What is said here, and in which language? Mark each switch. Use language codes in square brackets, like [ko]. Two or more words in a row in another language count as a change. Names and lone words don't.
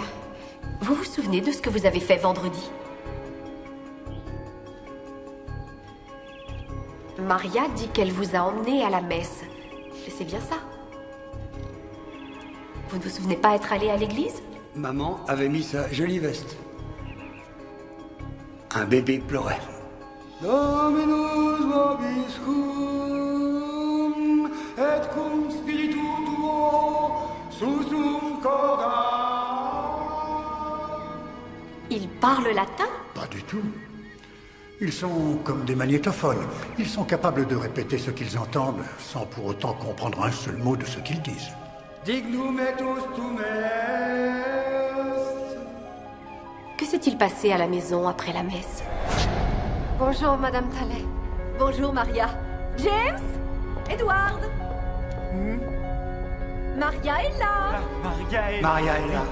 [fr] Vous vous souvenez de ce que vous avez fait vendredi? Maria dit qu'elle vous a emmené à la messe. C'est bien ça? Vous ne vous souvenez pas être allé à l'église? Maman avait mis sa jolie veste. Un bébé pleurait. [la] Dominus vobiscum, et cum spiritu tuo, susum corda. [fr] Ils parlent latin? Pas du tout. Ils sont comme des magnétophones. Ils sont capables de répéter ce qu'ils entendent sans pour autant comprendre un seul mot de ce qu'ils disent. [la] Dignum et ostum est. [fr] Que s'est-il passé à la maison après la messe? Bonjour, Madame Talley. Bonjour, Maria. James? Edward? Maria est là. Maria est là.